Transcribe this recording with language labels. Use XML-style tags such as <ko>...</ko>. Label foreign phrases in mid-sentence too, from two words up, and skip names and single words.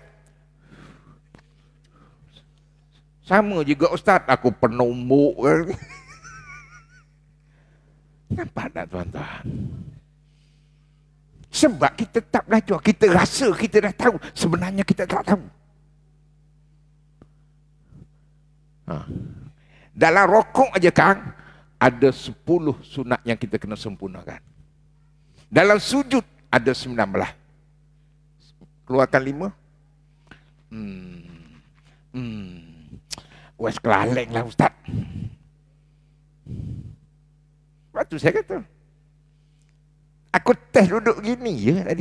<ms>Sama juga ustaz, aku penumbuk. Nampak tak tuan-tuan? Sebab kita tak belajar, kita rasa kita dah tahu, sebenarnya kita tak tahu. Dalam rokok aja Kang, ada 10 sunat yang kita kena sempurnakan. Dalam sujud ada 19. Keluarkan 5. Wes kelaleng lah ustaz. Lepas tu saya kata, aku test duduk gini je tadi.</ms>